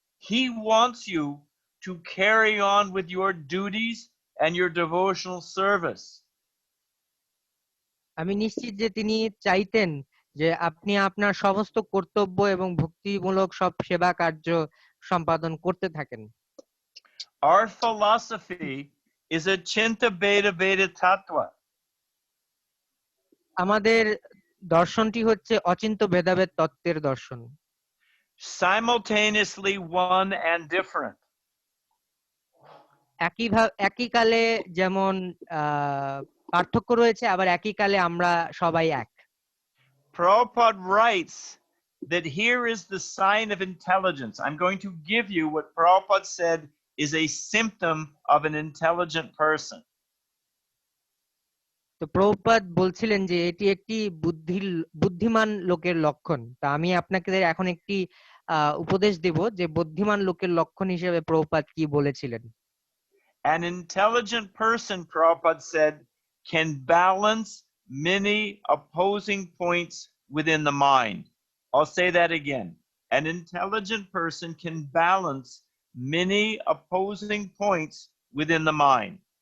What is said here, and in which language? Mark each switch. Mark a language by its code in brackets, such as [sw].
[en] He wants you to carry on with your duties and your devotional service. [bn] আমি নিশ্চিত যে তিনি চাইতেন যে আপনি আপনার সমস্ত কর্তব্য এবং ভক্তিমূলক সব সেবা কার্য সম্পাদন করতে থাকেন। [en] Our philosophy is a Chinta Bheda Veda Tattva. [bn] আমাদের দর্শনটি হচ্ছে অচিন্ত ভেদাভেদ তত্ত্বের দর্শন, [en] Simultaneously one and different. [bn] একই কালে যেমন পার্থক্য রয়েছে, আবার একই কালে আমরা সবাই এক। [en] Prabhupada writes that here is the sign of intelligence. I'm going to give you what Prabhupada said is a symptom of an intelligent person. [bn] তো প্রভুপাদ বলছিলেন যে এটি একটি বুদ্ধিমান লোকের লক্ষণ। তা আমি আপনাকে এখন একটি উপদেশ দেব যে বুদ্ধিমান লোকের লক্ষণ হিসেবে প্রভুপাদ কি বলেছিলেন। [en] An intelligent person, Prabhupada said, can balance many opposing points within the mind. I'll say that again. An intelligent person can balance many opposing points within the mind.